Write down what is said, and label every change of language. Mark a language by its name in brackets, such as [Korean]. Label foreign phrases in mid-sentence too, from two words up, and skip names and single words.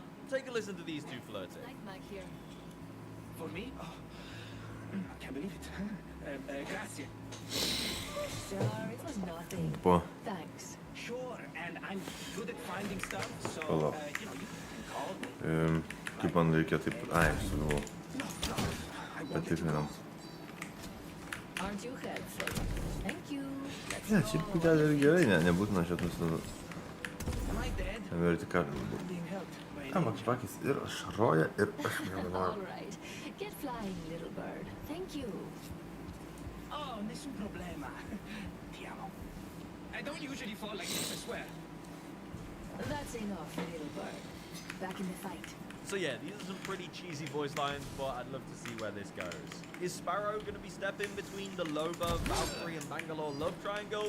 [English] Take a listen to these two flirting. Night Mac here. For me? Oh, I can't believe it. Grazie. Sure, it was nothing. По. Thanks. Sure, and I'm good at finding stuff, so, [Swedish] Kolla. [English] you know, you can call me. [Swedish] Typ man lycka typ... Nej, så det var... [English] No, I [Swedish] Jag [English] won't [Swedish] typ [English] get [Swedish] innan. [English] Aren't you helpful? Thank you. Let's [Swedish] Ja, [English] go. [Lithuanian] šiaip gali ir gerai, ne, nebūtina šiaip nusidėti. [English] Am I dead? [Lithuanian] Vertikaliai. [English] I'm being helped by [Lithuanian] Tam [English] an [Lithuanian] akšpakis ir ašaroja ir aš nebenoriu. [English] All right. Get flying, little bird. Thank you. [Italian] Oh, nessun problema. Ti amo. [English] I don't usually fall like this, I swear. That's enough, little bird. Back in the fight. So yeah, these are some pretty cheesy voice lines, but I'd love to see where this goes. Is Sparrow going to be stepping between the Loba, Valkyrie, and Bangalore love triangle?